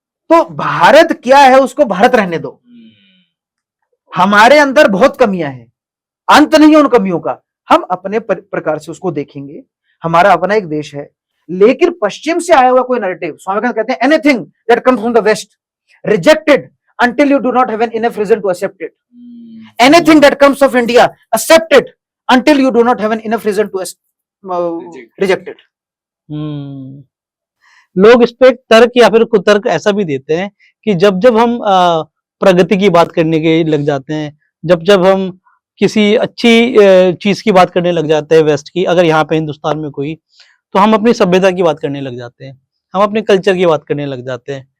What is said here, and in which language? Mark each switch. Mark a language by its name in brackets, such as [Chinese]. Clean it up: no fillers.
[Hindi] तो भारत क्या है उसको भारत रहने दो। हमारे अंदर बहुत कमियां हैं, अंत नहीं है उन कमियों का। हम अपने प्रकार से उसको देखेंगे। हमारा अपना एक देश है, लेकिन पश्चिम से आया हुआ कोई नैरेटिव, स्वामी विवेकानंद कहते हैं [English] Anything that comes from the west rejected until you do not have an enough reason to accept it. Anything that comes of India, accept it until you do not have an enough reason to reject it. [Hindi] लोग इस पे तर्क या फिर कुतर्क ऐसा भी देते हैं कि जब जब हम प्रगति की बात करने के लग जाते हैं, जब जब हम किसी अच्छी चीज की बात करने लग जाते हैं वेस्ट की, अगर यहाँ पे हिंदुस्तान में कोई, तो हम अपनी सभ्यता की बात करने लग जाते हैं, हम अपने कल्चर की बात करने लग जाते हैं।